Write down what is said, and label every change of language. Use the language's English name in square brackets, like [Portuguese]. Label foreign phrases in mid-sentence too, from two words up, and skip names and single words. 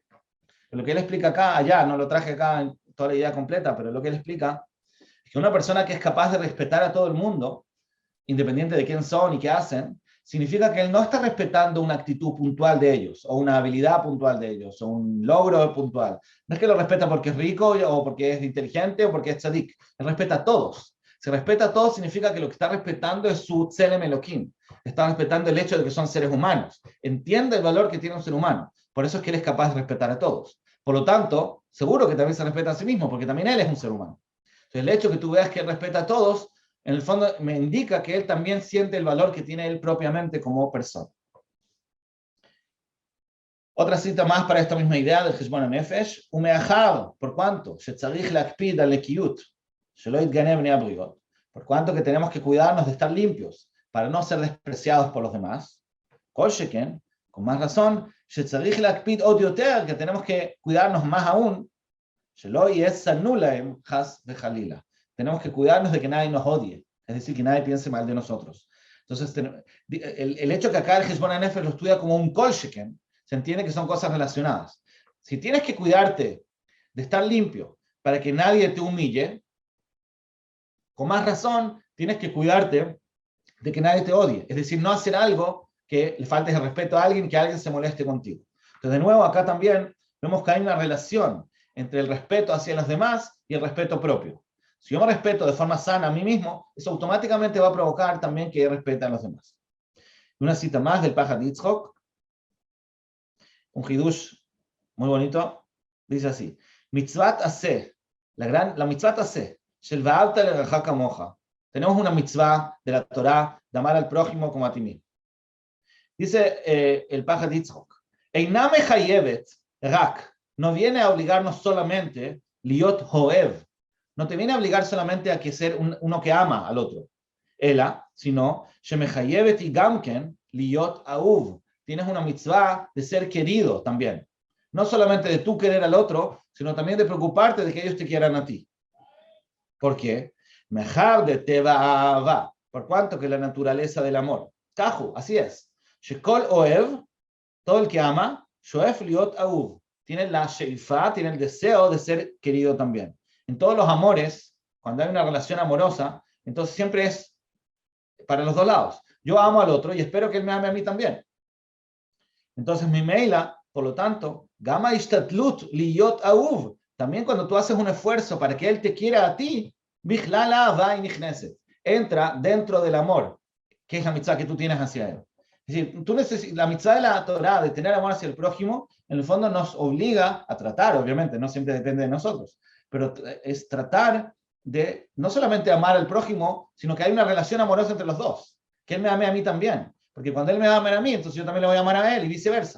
[Spanish] Lo que él explica acá, allá, no lo traje acá en toda la idea completa, pero lo que él explica es que una persona que es capaz de respetar a todo el mundo, independiente de quién son y qué hacen, significa que él no está respetando una actitud puntual de ellos, o una habilidad puntual de ellos, o un logro puntual. No es que lo respeta porque es rico, o porque es inteligente, o porque es tzadik. Él respeta a todos. Si respeta a todos, significa que lo que está respetando es su [Hebrew] צלם אלוקים. [Spanish] Está respetando el hecho de que son seres humanos. Entiende el valor que tiene un ser humano. Por eso es que él es capaz de respetar a todos. Por lo tanto, seguro que también se respeta a sí mismo, porque también él es un ser humano. Entonces, el hecho que tú veas que él respeta a todos, en el fondo me indica que él también siente el valor que tiene él propiamente como persona. Otra cita más para esta misma idea del Cheshbon HaNefesh: umeachar, por cuanto, [Hebrew] שצריך להקפיד על הנקיות, שלא יתגנה בני הבריות, [Spanish] por cuanto que tenemos que cuidarnos de estar limpios, para no ser despreciados por los demás. [Hebrew] כל שכן, [Spanish] con más razón, [Hebrew] שצריך להקפיד עוד יותר, [Spanish] que tenemos que cuidarnos más aún, [Hebrew] שלא ישנאו להם חס וחלילה. [Spanish] Tenemos que cuidarnos de que nadie nos odie, es decir, que nadie piense mal de nosotros. Entonces, el hecho que acá el Cheshbon HaNefesh lo estudia como un [Hebrew] כל שכן, [Spanish] se entiende que son cosas relacionadas. Si tienes que cuidarte de estar limpio para que nadie te humille, con más razón tienes que cuidarte de que nadie te odie. Es decir, no hacer algo que le faltes el respeto a alguien, que alguien se moleste contigo. Entonces, de nuevo, acá también vemos que hay una relación entre el respeto hacia los demás y el respeto propio. Si yo me respeto de forma sana a mí mismo, eso automáticamente va a provocar también que respete a los demás. Una cita más del Pajad Yitzchok, un hidush muy bonito, dice así: [Hebrew] מצוות עשה, la מצוות עשה, של ואהבת לרעך כמוך. [Spanish] Tenemos una mitzvah de la Torah de amar al prójimo como a ti mismo. [Hebrew] Dice el Pajad Yitzchok: אינה מחייבת רק, [Spanish] no viene a obligarnos solamente [Hebrew] להיות אוהב, [Spanish] no te viene a obligar solamente a que ser uno que ama al otro, ela, sino [Hebrew] שמחייבת y גם כן להיות אהוב. [Spanish] Tienes una mitzvah de ser querido también. No solamente de tú querer al otro, sino también de preocuparte de que ellos te quieran a ti. ¿Por qué? Mejor de [Hebrew] טבע אהבה, [Spanish] por cuanto que la naturaleza del amor. Tahu, así es. [Hebrew] שכל אוהב, [Spanish] todo el que ama, [Hebrew] שואף להיות אהוב. [Spanish] Tiene la sheifá, tiene el deseo de ser querido también. En todos los amores, cuando hay una relación amorosa, entonces siempre es para los dos lados. Yo amo al otro y espero que él me ame a mí también. Entonces, [Hebrew] ממילא, [Spanish] por lo tanto, [Hebrew] גם השתדלות להיות אהוב, [Spanish] también cuando tú haces un esfuerzo para que él te quiera a ti, [Hebrew] בכללה va y נכנסת, [Spanish] entra dentro del amor. ¿qué es la mitzvah que tú tienes hacia él? Es decir, la mitzvah de la Torah, de tener amor hacia el prójimo, en el fondo nos obliga a tratar, obviamente, no siempre depende de nosotros, pero es tratar de no solamente amar al prójimo, sino que hay una relación amorosa entre los dos, que él me ame a mí también, porque cuando él me ama a mí, entonces yo también le voy a amar a él y viceversa.